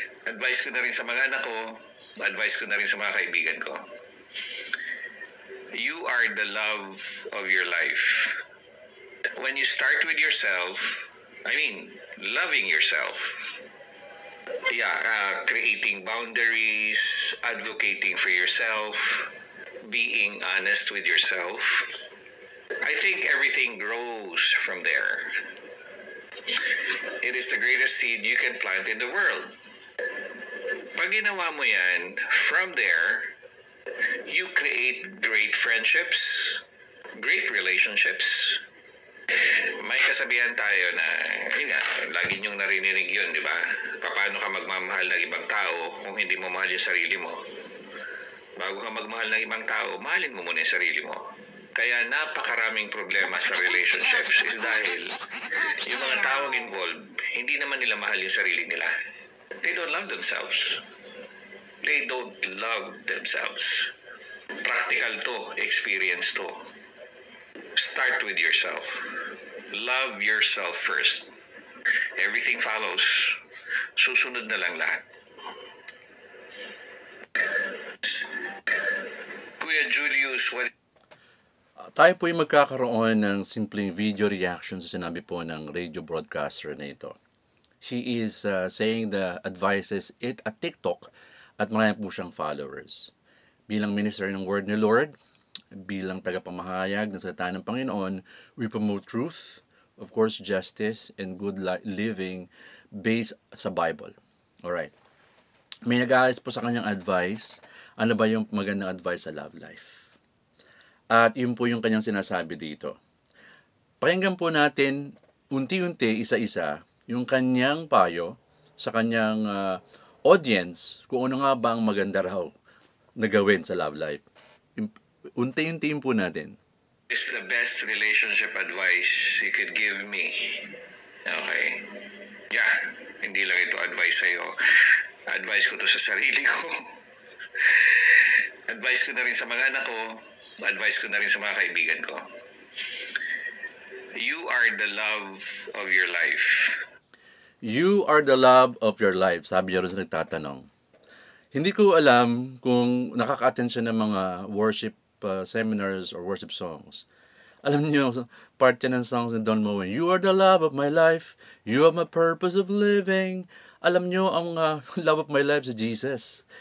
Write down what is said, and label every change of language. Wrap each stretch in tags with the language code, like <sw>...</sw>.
<tl>Advice ko na rin sa mga anak ko. Advice ko na rin sa mga kaibigan ko.</tl> <en>You are the love of your life. When you start with yourself, loving yourself. Yeah, creating boundaries, advocating for yourself, being honest with yourself. I think everything grows from there. It is the greatest seed you can plant in the world.</en> <tl>Pag ginawa mo yan,</tl> <en>from there, you create great friendships, great relationships.</en> <tl>May kasabihan tayo na, lagi niyong narinig yun, di ba? Paano ka magmamahal ng ibang tao kung hindi mo mahal yung sarili mo? Bago ka magmahal ng ibang tao, mahalin mo muna yung sarili mo. Kaya napakaraming problema sa relationships is dahil yung mga taong involved, hindi naman nila mahal yung sarili nila.</tl> <en>They don't love themselves. They don't love themselves. Practical to, experience to. Start with yourself. Love yourself first. Everything follows.</en> <tl>Susunod na lang lahat.</tl> <en>Kuya Julius, what...</en> <tl>Tayo po yung magkakaroon ng simpleng video reaction sa sinabi po ng radio broadcaster na ito.</tl> <en>She is saying the advices at TikTok</en> <tl>at marami po siyang</tl> <en>followers. Bilang minister ng word ni Lord,</en> <tl>bilang tagapamahayag ng salita ng Panginoon,</tl> <en>we promote truth, of course, justice, and good living based sa Bible. Alright.</en> <tl>May nag-aayos po sa kanyang advice. Ano ba yung magandang advice sa love life? At yun po yung kanyang sinasabi dito. Pakinggan po natin unti-unti, isa-isa, yung kanyang payo sa kanyang audience kung ano nga ba ang maganda raw na gawin sa love life. Unti-untiin po natin.</tl> <en>It's the best relationship advice you could give me.</en> <tl>Okay. Yeah, hindi lang ito advice sa'yo. Advice ko to sa sarili ko. Advice ko na rin sa mga anak ko. Advice ko na rin sa mga kaibigan ko.</tl> <en>You are the love of your life. You are the love of your life,</en> <tl>sabi niya rin sa nagtatanong. Hindi ko alam kung nakaka-attend siya ng mga worship seminars or worship songs. Alam niyo, part yan ng songs ni Don Moen.</tl> <en>You are the love of my life. You are my purpose of living.</en> <tl>Alam niyo, ang love of my life sa Jesus.</tl>